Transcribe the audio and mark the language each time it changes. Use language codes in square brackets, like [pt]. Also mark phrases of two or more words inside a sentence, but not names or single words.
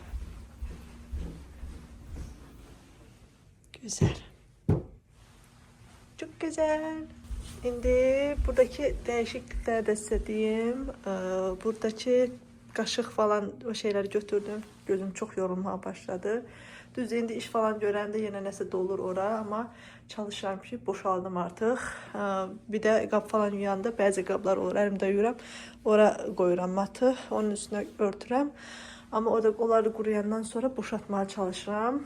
[tr] Güzel. Çok güzel. Şimdi buradaki değişiklikler de istediğim. Buradaki kaşık falan o şeyleri götürdüm. Gözüm çok yorulmaya başladı. [az] Düz indi iş falan görəndə yenə nəsə dolur ora, amma çalışıram ki, boşaldım artıq. Bir də qab falan yuyanda bəzi qablar olur, əlimdə yuyuram. Ora qoyuram matı, onun üstünə örtürəm. Amma onları quruyandan sonra boşaltmaya çalışıram.